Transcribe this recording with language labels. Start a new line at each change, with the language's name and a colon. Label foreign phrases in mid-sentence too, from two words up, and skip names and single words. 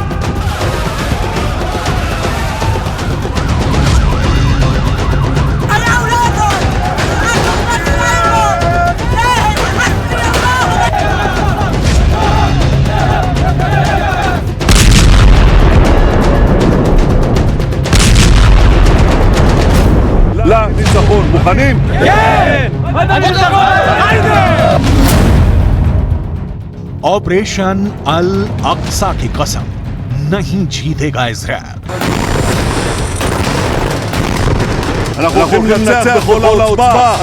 Arabic: على أولادهم
Hebrew: לניצחון. מוכנים? כן!
Hindi: ऑपरेशन अल अक्सा की कसम, नहीं जीतेगा इजराइल।
Hebrew: אנחנו הולכים לנצח בכל העוצמה.